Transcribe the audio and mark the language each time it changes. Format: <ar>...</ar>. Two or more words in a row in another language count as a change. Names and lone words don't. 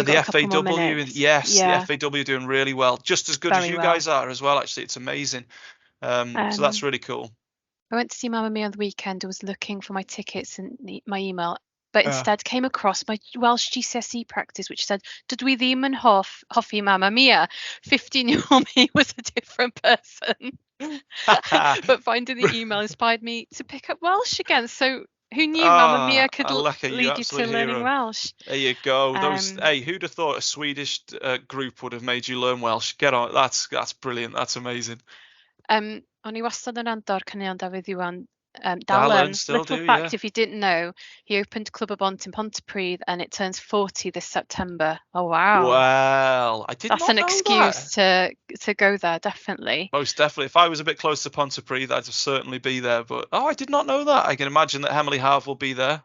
<en>only got the a couple more FAW, minutes. yes, the Yeah, FAW doing really well, just as good as very you well. guys are as well. Actually, it's amazing. So that's really cool. I went to see Mamma Mia on the weekend. I was looking for my tickets and my email, but instead came across my Welsh GCSE practice, which said,</en> <cy>"Dydw i ddim yn hoffi Mamma Mia."</cy> <en>15-year-old me was a different person. But finding the email inspired me to pick up Welsh again. So who knew Mamma Mia could lead you to learning Welsh? There you go. Hey, who'd have thought a Swedish group would have made you learn Welsh? Get on. That's brilliant. That's amazing.</en> <cy>O'n i wastad yn andor caneuon Dafydd Iwan. Dalen,</cy> <en>still little do, fact, yeah. if you didn't know, he opened Club y Bont in Pontypridd and it turns 40 this September. Oh, wow. Well, I did That's not an know excuse that. to go there, definitely. Most definitely. If I was a bit close to Pontypridd, I'd certainly be there. But, I did not know that. I can imagine that Emily Harve will be there.</en>